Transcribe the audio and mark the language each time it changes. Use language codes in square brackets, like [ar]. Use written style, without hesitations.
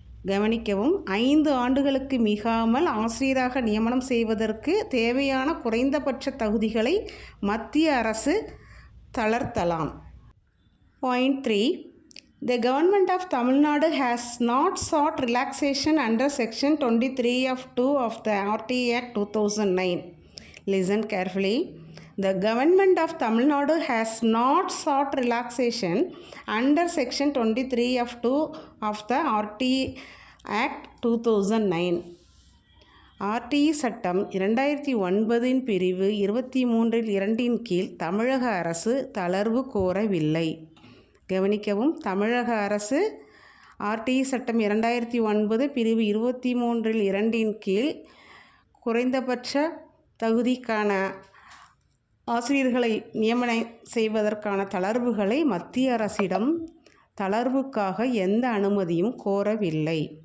[ta] கவனிக்கவும், 5 ஆண்டுகளுக்கு மிகாமல் ஆசிரியராக நியமனம் செய்வதற்கு தேவையான குறைந்தபட்ச தகுதிகளை மத்திய அரசு தளர்த்தலாம். [en] Point 3. The government of Tamil Nadu has not sought relaxation under Section 23 of 2 of the RT Act 2009. Listen carefully. The government of Tamil Nadu has not sought relaxation under Section 23 of 2 of the RT Act 2009. [ta] RTE சட்டம் 2009 பிரிவு 23 கீழ் தமிழக அரசு தளர்வு கோரவில்லை. கவனிக்கவும், தமிழக அரசு RTE சட்டம் 2009 பிரிவு 23 கீழ் குறைந்தபட்ச தகுதிக்கான ஆசிரியர்களை நியமனம் செய்வதற்கான தளர்வுகளை மத்திய அரசிடம் தளர்வுக்காக எந்த அனுமதியும் கோரவில்லை.